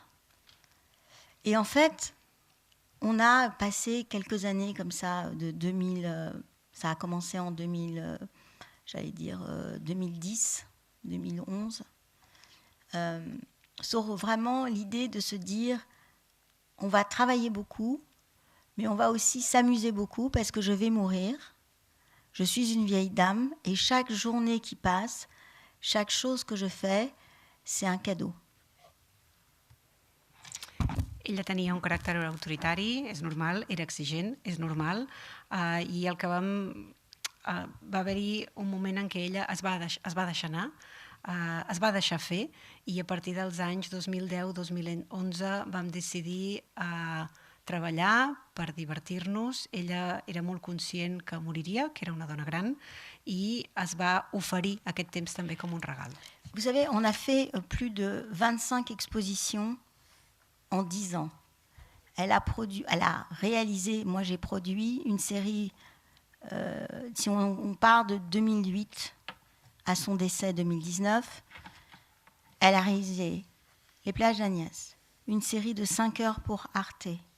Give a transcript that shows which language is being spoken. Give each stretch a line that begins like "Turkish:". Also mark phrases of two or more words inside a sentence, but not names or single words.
French: Et en fait, on a passé quelques années comme ça, de 2000, ça a commencé en 2000, j'allais dire 2010, 2011, sur vraiment l'idée de se dire, on va travailler beaucoup, mais on va aussi s'amuser beaucoup parce que je vais mourir. Je suis une vieille dame et chaque journée qui passe, chaque chose que je fais, c'est un cadeau.
Catalan: Ella tenia un caràcter autoritari, és normal, era exigent, és normal, i el que va haver-hi un moment en què ella es va deixar anar, es va deixar fer, i a partir dels anys 2010-2011 vam decidir treballar per divertir-nos. Ella era molt conscient que moriria, que era una dona gran, i es va oferir aquest temps també com un regal.
French: Vous savez, on a fait plus de 25 expositions en 10 ans. Elle a réalisé, moi j'ai produit une série, si on part de 2008 à son décès 2019, elle a réalisé Les plages d'Agnès, une série de 5 heures pour Arte.